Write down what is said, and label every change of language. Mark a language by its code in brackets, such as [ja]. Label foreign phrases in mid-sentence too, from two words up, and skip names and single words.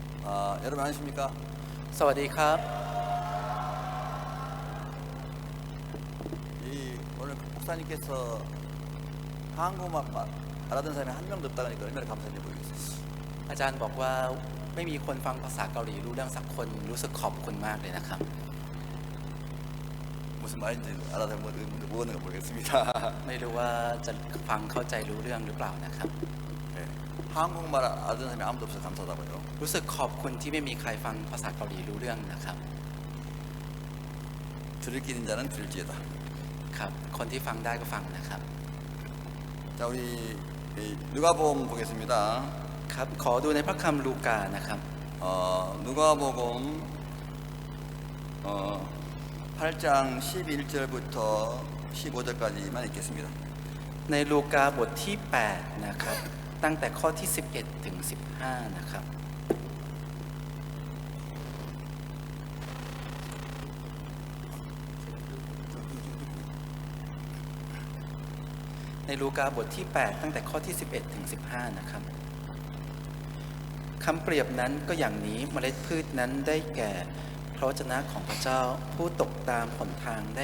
[ko] 여러분 안녕하십니까? [th] สวัสดีครับ [ko] 오늘 목사님께서 한국말 알아듣는 사람이 한 명도 없다 그러니까 얼마나 감사한지 모르겠어요. [th] อาจารย์บอกว่าไม่มีคนฟังภาษาเกาหลีรู้เรื่องสักคนรู้สึกขอบคุณมากเลยนะครับ [ko] 무슨 말인지 알아듣는 거 모르겠습니다. [th] ไม่รู้ว่าจะฟังเข้าใจรู้เรื่องหรือเปล่านะครับ [ko] 네. 한국말 알아듣는 사람이 아무도 없어서 감사하다고요. [th] รู้สึกขอบคุณที่ไม่มีใครฟังภาษาเกาหลีรู้เรื่องนะครับ [ko] 들을 길인 자는 들을지어다. [th] ครับคนที่ฟังได้ก็ฟังนะครับ [ko] 자, 우리 누가복음 보겠습니다. [th] ครับขอดูในพระคัมภีร์ลูกานะครับ [ko] 누가복음 8장 11절부터 15절까지만 읽겠습니다. [th] ในลูกาบทที่8นะครับตั้งแต่ข้อที่11ถึง15นะครับในลูกาบทที่8ตั้งแต่ข้อที่11ถึง15นะครับคำเปรียบนั้นก็อย่างนี้เมล็ดพืชนั้นได้แก่พระวจนะของพระเจ้าผู้ตกตามหนทางได้